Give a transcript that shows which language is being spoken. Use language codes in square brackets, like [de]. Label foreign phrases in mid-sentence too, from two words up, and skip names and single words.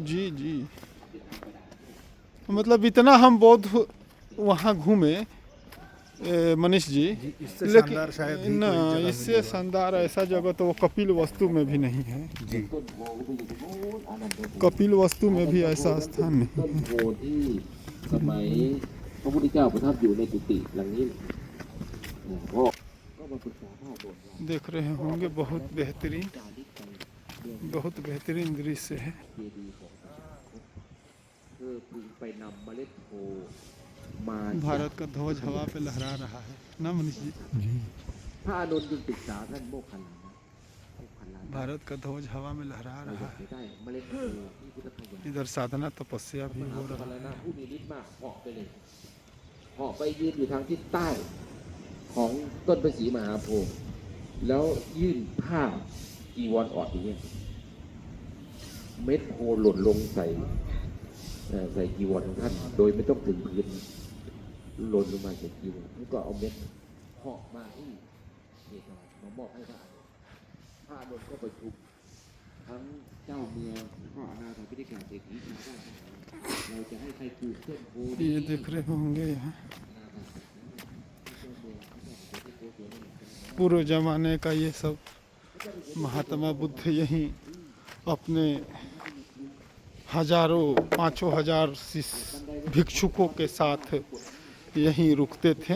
[hi] जी जी, मतलब इतना हम बौद्ध वहाँ घूमे मनीष जी, जी, इससे शानदार शायद ही ना, कोई जगह इससे मिलेगा। शानदार ऐसा जगह तो वो कपिल वस्तु में भी नहीं है। जी कपिल वस्तु में भी ऐसा स्थान नहीं [th] ต้นโพที่สมัยพระพุทธเจ้าประทับอยู่ในกุฏิหลังนี้พ่อก็มาปรึกษาพ่อบ่นว่า [hi] देख रहे होंगे, बहुत बेहतरीन, बहुत बेहतरीन दृश्य है। [th] เจดีย์ของพระเธอพึงไปนำเมล็ดโพมา [hi] भारत का ध्वज हवा पे लहरा रहा है ना मनीष जी? [th] พระอานนท์จึงปรึกษาท่านโมคคัลลานะโมคคัลลานะ [hi] भारत का ध्वज हवा में लहरा [th] เรา [hi] रहा [th] อยาก [hi] है। [th] จะได้เมล็ดโพที่พุทธคยา [hi] इधर साधना तपस्या [th] ม [hi] भी [th] หา [hi] हो [th] โมคคัล [hi] रहा [th] ลา [hi] है। [th] นะผู้มีฤทธิ์มากเหาะไปเลยเหาะไปยืนอยู่ทางทิศใต้ของต้นพระศรีมหาโพธิ์แล้ว ยื่นผ้าจีวรออดอย่างเงี้ยเม็ดโพหล่นลงใส่จีวรของท่าน โดยไม่ต้องถึงพื้นหล่นลงมาใส่จีวรแล้วก็เอาเม็ดเหาะมาที่เอกมามอบให้พระอานนท์พระอานนท์ก็ประชุมทั้งเจ้าเมืองพระอนาถบิณฑิกาเศรษฐีชาวบ้านทั้งหลายเราจะให้ใครปลูกต้นโพธิ์ [hi] ये देख रहे होंगे यहाँ पूर्व जमाने का ये सब महात्मा बुद्ध यहीं अपने हजारों 5,000 भिक्षुकों के साथ यहीं रुकते थे।